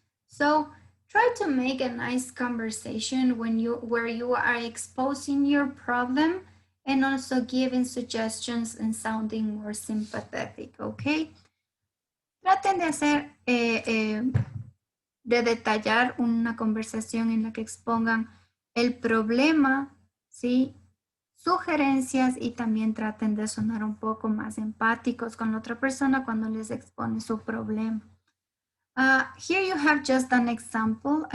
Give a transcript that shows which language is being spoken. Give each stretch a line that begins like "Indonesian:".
English: So try to make a nice conversation where you are exposing your problem and also giving suggestions and sounding more sympathetic, okay?
Spanish: Traten de hacer, de detallar una conversación en la que expongan el problema, ¿sí? Sugerencias y también traten de sonar un poco más empáticos con la otra persona cuando les expone su problema.
English: Here you have just an example.